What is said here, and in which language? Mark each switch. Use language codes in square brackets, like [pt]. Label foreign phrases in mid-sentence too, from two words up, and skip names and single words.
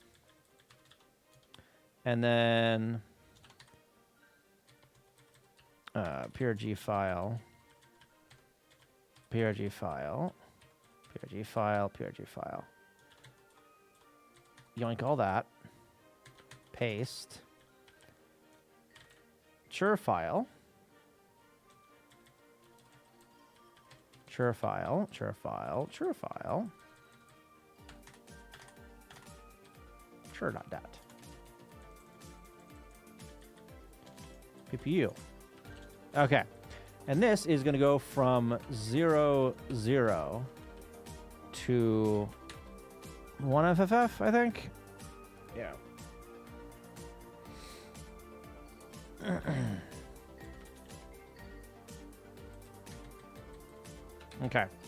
[en] And then PRG file. PRG file. PRG file, PRG file. Yoink all that. Paste. Chur file. Chur file, chur file, chur file. Chur.dat. PPU. Okay. And this is going to go from 0, 0 to 1 FFF, I think. Yeah. Okay.